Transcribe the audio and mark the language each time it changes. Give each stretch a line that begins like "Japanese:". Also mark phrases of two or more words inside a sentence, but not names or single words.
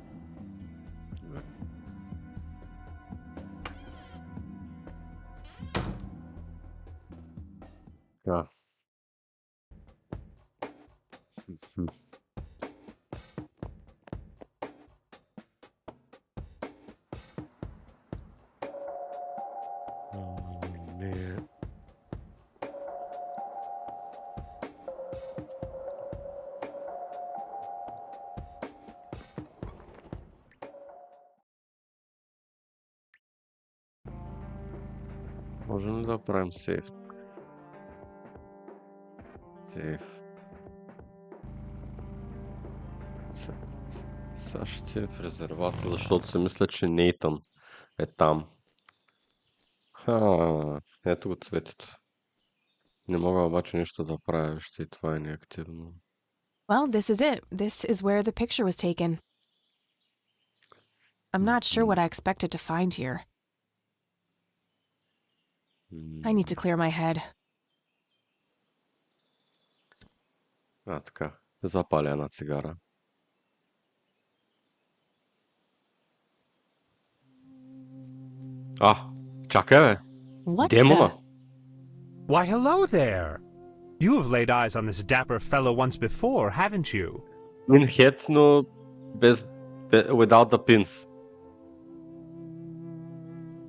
English: Yeah. Man.
Bulgarian: Можем ли да правим сейф? Сейф. Сега ще в резервата, защото се мисля, че Нейтън е там. Ето го цветето. Не мога обаче нищо да правя, ще и това е неактивно.
English: Well, this is it. This is where the picture was taken. I'm not sure what I expected to find here. I need to clear my head.
Bulgarian: Така. Запаля една цигара. Чакай, бе.
English: What
Bulgarian: Демона.
English: the... Why, hello there! You have laid eyes on this dapper fellow once before, haven't you? Pinhead, но without the pins.